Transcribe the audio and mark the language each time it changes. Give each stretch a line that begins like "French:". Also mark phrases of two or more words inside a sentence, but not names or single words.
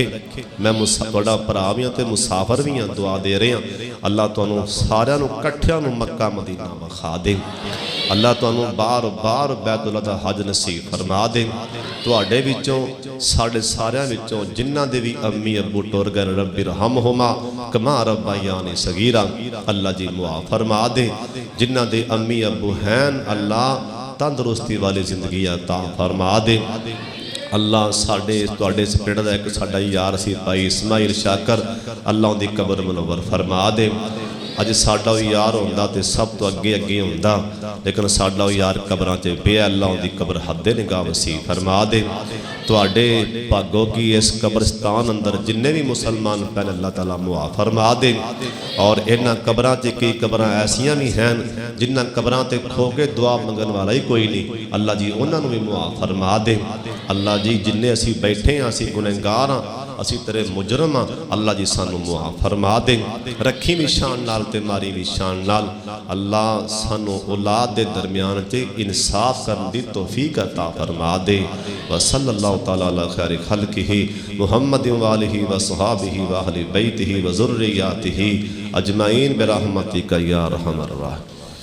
Punjabi: میں تہاڈا بھرا بھی ہاں تے مسافر بھی ہاں، دعا دے رہے ہیں اللہ تہانوں ساریاں نوں اکٹھیاں نوں مکہ مدینہ وکھا دے. اللہ تہانوں بار بار بیت اللہ دا حج نصیب فرما دے. تہاڈے وچوں ساڈے ساریاں وچوں جنہاں دے بھی امی ابو ٹر گئے
Arabic: رب ارحمهما كما ربياني صغيرا,
Punjabi: اللہ جی معاف فرما دے. جنہاں دے امی ابو ہیں اللہ تندرستی والی زندگی عطا فرما دے. اللہ ساڈے تہاڈے اس پنڈ دا ایک ساڈا یار سی بھائی اسماعیل شاکر، اللہ اوہدی قبر منور فرما دے. اج ساڈا یار ہوندا تے سب توں اگے اگے ہوندا، لیکن ساڈا یار قبراں چ پیا، اللہ اوہدی قبر حدِ نگاہ وسیع فرما دے. تہاڈے بھاگو کی اس قبرستان اندر جنے بھی مسلمان پہلے اللہ تعالیٰ معاف فرما دے. اور انہاں قبراں چ کئی قبراں ایسیاں بھی ہیں جنہاں قبراں تے کھو کے دعا منگن والا ہی کوئی نہیں، اللہ جی انہاں نوں بھی معاف فرما دے. اللہ جی جنے اسیں بیٹھے ہاں اسیں گنہگار ہاں، اسیں تیرے مجرم ہاں اللہ جی سانوں معاف فرما دے رکھی بھی شان نال تے ماری بھی شان نال اللہ سانوں اولاد دے درمیان تے انصاف کرنے دی توفیق عطا فرما دے
Arabic: وصلى الله تعالى على خير خلقه محمد وآله وصحبه وأهل بيته وذرياته أجمعين برحمتك يا أرحم الراحمين.